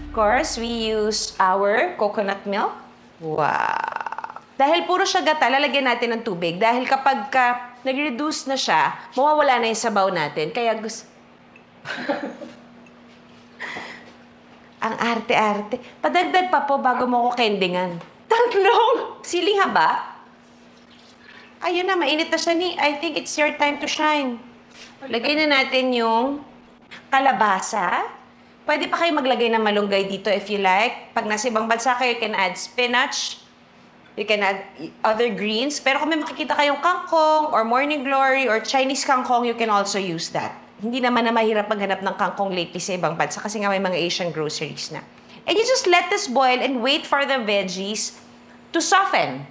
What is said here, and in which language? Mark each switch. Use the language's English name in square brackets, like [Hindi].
[English] Of course, we use our coconut milk. Wow! [Filipino] Dahil puro siya gata, lalagyan natin ng tubig. Dahil kapag nag-reduce na siya, mawawala na yung sabaw natin. Kaya gusto... Ang arte-arte. Padagdag pa po bago mo ko kendingan. Tatlong siling haba. Ayun na, mainit na siya ni. [English] I think it's your time to shine. [Filipino] Lagay na natin yung kalabasa. Pwede pa kayo maglagay ng malunggay dito [English] if you like. [Filipino] Pag nasa ibang bansa kayo, [English] you can add spinach. You can add other greens. [Filipino] Pero kung may makikita kayong kangkong [English] or morning glory or Chinese kangkong, you can also use that. [Filipino] Hindi naman na mahirap maghanap ng kangkong lately sa ibang bansa kasi nga may mga Asian groceries na. [English] And you just let this boil and wait for the veggies to soften.